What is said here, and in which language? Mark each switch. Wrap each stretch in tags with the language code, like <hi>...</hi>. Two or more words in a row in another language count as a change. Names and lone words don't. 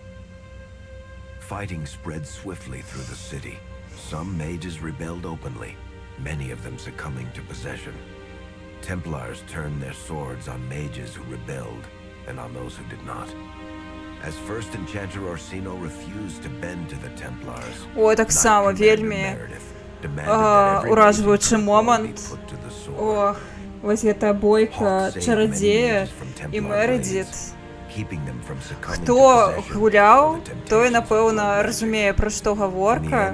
<en>Fighting spread swiftly through the city. Some mages rebelled openly, many of them succumbing to possession. Templars turned their swords on mages who rebelled and on those who did not. As First Enchanter Orsino refused to bend to the Templars,</en> <be>О, так само вельмі уражваючы момант. О, вось гэта бойка чарадзея і Мередит. Хто гуляў, той, напэўна, разумее, пра што гаворка.</be>